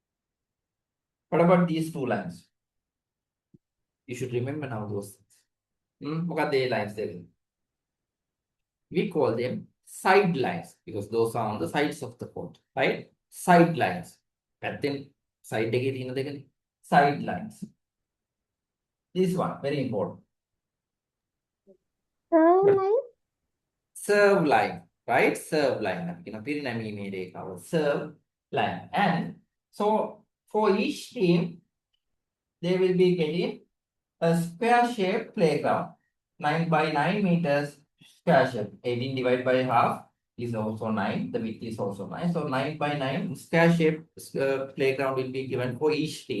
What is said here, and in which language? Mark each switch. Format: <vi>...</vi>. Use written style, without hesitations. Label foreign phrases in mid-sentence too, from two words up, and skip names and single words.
<en>What about these two lines? You should remember now those things.</en> <si>මොකක්ද ඒ lines දෙක?</si> <en>We call them side lines because those are on the sides of the court, right? Side lines.</en> <si>පැත්තෙන් side එකේ තියෙන දෙකනේ.</si> <en>Side lines. This one very important. Serve line. Serve line, right? Serve line.</en> <si>අපි කියන පිරිනැමීමේ රේඛාව</si> <en>serve line. And so for each team they will be getting a square shaped playground. 9 by 9 meters square shape. 18 divided by half is also 9. The width is also 9. So 9 by 9 square shaped playground will be given for each team.</en>